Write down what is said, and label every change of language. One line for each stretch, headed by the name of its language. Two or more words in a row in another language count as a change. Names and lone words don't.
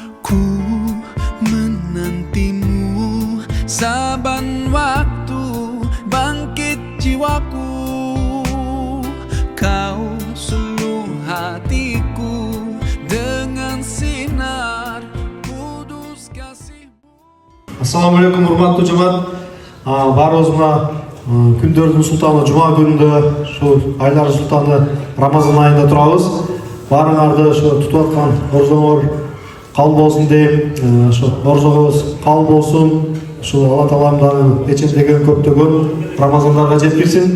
Malay: Ku menantimu saban waktu, bangkit jiwaku. Kau suluh hatiku dengan sinar kudus kasihmu.
Kyrgyz: Assalamualaikum урматтуу жамаат. Баарыбызга күндөрдүн султаны жума күнүндө ушу айлар султаны Рамазан айында турабыз. Баарыңарды ушу тутуп аткан орзоңор кабыл болсун дейм. Ушу орзоңуз кабыл болсун. Ушу Алла Таалам дагы эчемдеген көптөгөн Рамазандарга жеткирсин.